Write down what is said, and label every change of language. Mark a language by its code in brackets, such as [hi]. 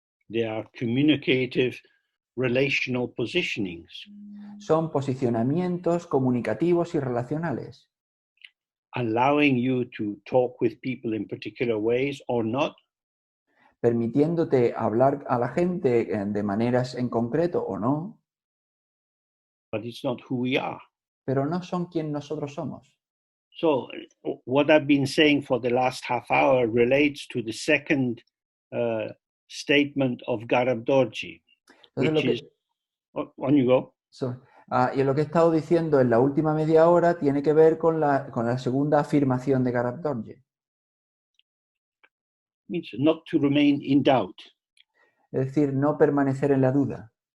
[en] They are communicative, relational positionings, [es] Son posicionamientos comunicativos y relacionales, [en] allowing you to talk with people in particular ways or not, [es] permitiéndote hablar a la gente de maneras en concreto o no, [en] but it's not who we are. [es] pero no son quien nosotros somos. [en] So what I've been saying for the last half hour relates to the second statement of Garab Dorji, which is, on you go. [es] Y lo que he estado diciendo en la última media hora tiene que ver con la segunda afirmación de Garab Dorje. [en] Means not to remain in doubt. [es] Es decir, no permanecer en la duda.